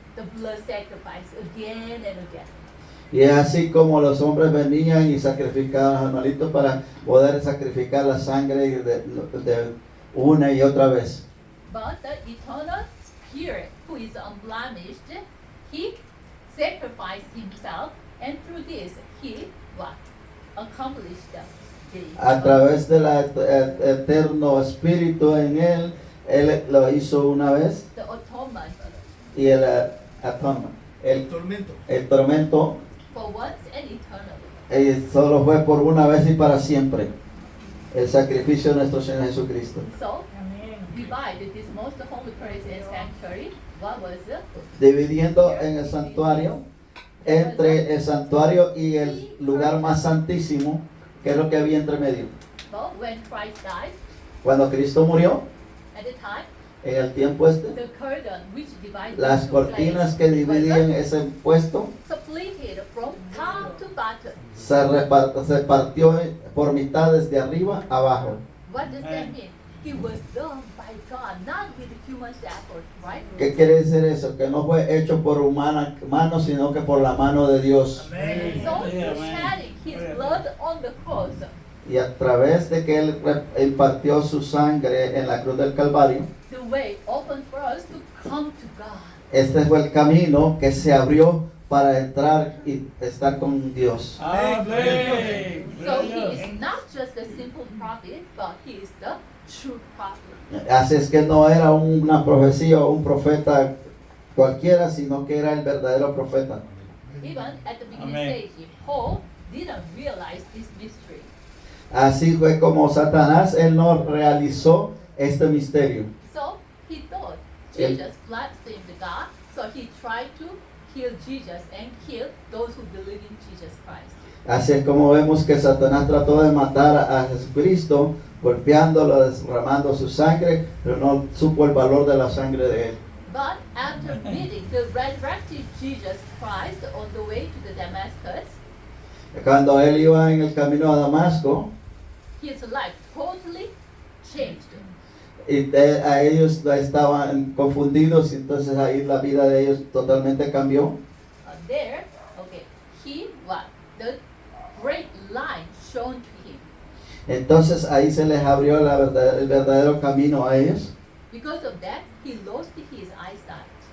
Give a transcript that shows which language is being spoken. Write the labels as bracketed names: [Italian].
[English] The blood sacrifice again and again. [Spanish] Y es así como los hombres venían y sacrificaban a los animalitos para poder sacrificar la sangre de una y otra vez. [English] But the eternal Spirit, who is unblemished, he sacrificed himself, and through this he what? Accomplished [Spanish] A través del eterno espíritu en él lo hizo una vez. [English] the atonement [Spanish] Y el atonement, El tormento. el tormento [English] for once and eternally. [Spanish] solo fue por una vez y para siempre. El sacrificio de nuestro Señor Jesucristo. [English] So, divide this most holy place and sanctuary. What was it? [Spanish] Dividiendo en el santuario, entre el santuario y el lugar más santísimo, que es lo que había entre medio. [English] Well, when Christ died, [Spanish] Cuando Cristo murió, [English] at the time, [Spanish] en el tiempo este, [English] the curtain which divided [Spanish] las [English] the two [Spanish] cortinas [English] places [Spanish] que dividían ese puesto [English] split from top to bottom. [Spanish] se partió por mitad desde arriba a abajo. [English] What does that mean? it was done by God, not with human effort, right? [Spanish] ¿Qué quiere decir eso? Que no fue hecho por mano, sino que por la mano de Dios. Amén. [English] So [Spanish] Sí, amén. [English] shedding his blood on the cross, [Spanish] Y a través de que Él impartió su sangre en la cruz del Calvario, [English] the way open for us to come to God. [Spanish] este fue el camino que se abrió para entrar y estar con Dios. Amén. [English] So he is not just a simple prophet, but he is the true prophet. [Spanish] Así es que no era una profecía o un profeta cualquiera, sino que era el verdadero profeta. [English] Even at the beginning Amen. stage, Paul didn't realize this mystery. [Spanish] Así fue como Satanás, él no realizó este misterio. [English] So he thought [Spanish] Él- [English] Jesus blasphemed God, so he tried to kill Jesus and kill those who believe in Jesus Christ. [Spanish] Así es como vemos que Satanás trató de matar a Jesucristo, golpeándolo, derramando su sangre, pero no supo el valor de la sangre de él. [English] But after meeting the resurrected Jesus Christ on the way to the Damascus, [Spanish] Cuando él iba en el camino a Damasco, [English] his life totally changed. [Spanish] y a ellos estaban confundidos, y entonces ahí la vida de ellos totalmente cambió. [English] There, okay, the great light shown to him. [Spanish] Entonces ahí se les abrió el verdadero camino a ellos. [English] Because of that, he lost his eyesight.